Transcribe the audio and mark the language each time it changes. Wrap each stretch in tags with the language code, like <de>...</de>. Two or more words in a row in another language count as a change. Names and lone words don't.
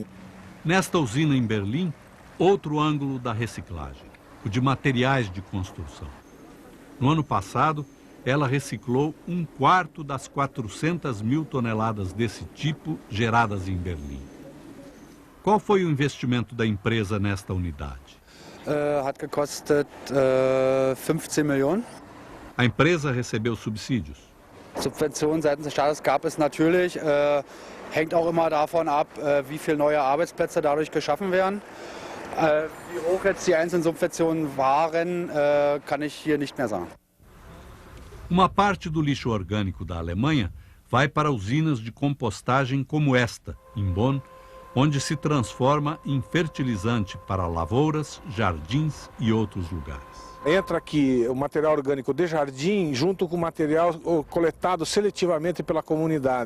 <pt>Nesta usina em Berlim, outro ângulo da reciclagem, o de materiais de construção. No ano passado, ela reciclou 1/4 das 400 mil toneladas desse tipo geradas em Berlim. Qual foi o investimento da empresa nesta unidade?</pt> <de>hat gekostet 15 Millionen.</de> <pt>A empresa recebeu subsídios.</pt> <de>Subventionen seitens des Staates gab es natürlich. Hängt auch immer davon ab, wie viele neue Arbeitsplätze dadurch geschaffen werden. Wie hoch jetzt die einzelnen Subventionen waren, kann ich hier nicht mehr sagen.</de> <pt>Uma parte do lixo orgânico da Alemanha vai para usinas de compostagem como esta, em Bonn, onde se transforma em fertilizante para lavouras, jardins e outros lugares. Entra aqui o material orgânico de jardim junto com o material coletado seletivamente pela comunidade.</pt>